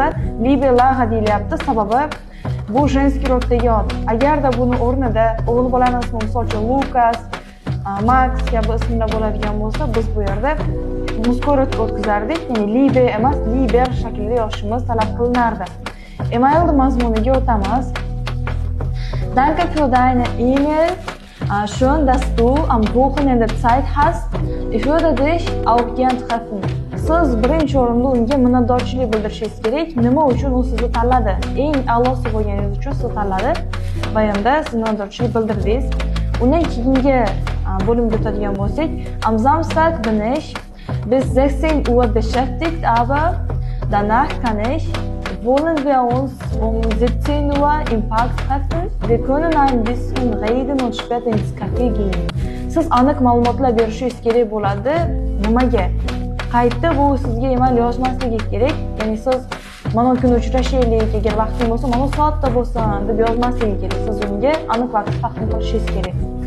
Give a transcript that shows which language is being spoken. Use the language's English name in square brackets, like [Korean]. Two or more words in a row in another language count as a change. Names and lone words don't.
[Uzbek] Liebe Lara deyilyapti, sababi bu женский roddagi ot. Agarda buni o'rnida o'g'il bolani ismi misol uchun Lukas, Max kabi ismlar bo'ladigan bo'lsa, biz bu yerda muskorat o'tkazardik. Ya'ni Liebe emas, Liber shaklida yozishimiz talab qilinardi. Email mazmuniga o'tamiz. [German] Danke für deine E-Mail. Schön, dass du am Wochenende Zeit hast. Ich würde dich auch gern treffen. [Uzbek] Siz birinchi o'rinda unga minnatdorchilik bildirishingiz kerak. Nima uchun u sizni tanladi? Eng a'losi bo'lganingiz uchun sizni tanladi va endi siz minnatdorchilik bildirdingiz. Undan keyingi bo'limga o'tadigan bo'lsak, [German] am Samstag bin ich bis 16 Uhr beschäftigt, aber danach kann ich. Wollen wir uns um 17 Uhr im Park treffen? Wir können ein bisschen reden und später ins Café gehen. [Uzbek] Siz aniq ma'lumotlar berishingiz kerak bo'ladi. Nimaga? Qaytda bu sizga email yozmasligi kerak. Ya'ni siz mana kun uchrashaylik, agar vaqtingiz bo'lsa, mana soatda bo'lsin deb yozmasligi kerak. Siz unga aniq vaqt taqdim qilishingiz kerak.